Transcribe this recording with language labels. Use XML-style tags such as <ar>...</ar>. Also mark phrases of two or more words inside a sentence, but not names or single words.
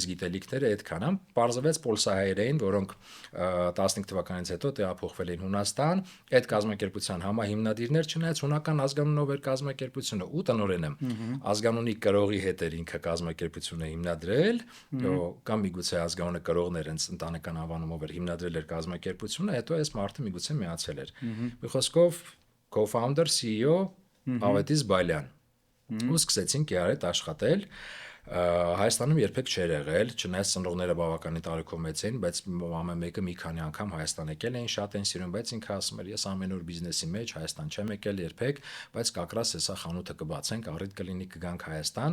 <hy>գիտելիքները այդքան է, պարզվեց պոլսահայեր էին, որոնք 15 թվականից հետո տեղափոխվել էին Հունաստան, այդ կազմակերպության համահիմնադիրներ, չնայած հունական ազգանունով էր կազմակերպությունը ու տնօրենը ազգանունի կրողի հետ էր ինքը կազմակերպությունը հիմնադրել, կամ միգուցե ազգանունը կրողներ հենց ընտանեկան անվանումով էր հիմնադրել էր կազմակերպությունը, հետո այս մարդը միգուցե միացել էր։ Մի խոսքով</hy> <en>co-founder, CEO</en> <hy>Ավետիս Բալյան։ Ու սկսեցինք իրար հետ աշխատել, Հայաստանում երբեք չէր եղել, չնայած ծնողները բավականին տարիքով մեծ էին, բայց ամեն մեկը մի քանի անգամ Հայաստան եկել էին, շատ են սիրում, բայց ինքը ասում էր, ես ամեն օր բիզնեսի մեջ Հայաստան չեմ եկել երբեք, բայց կակրաս հեսա խանութը կբացենք, առիթ կլինի կգանք Հայաստան,</hy>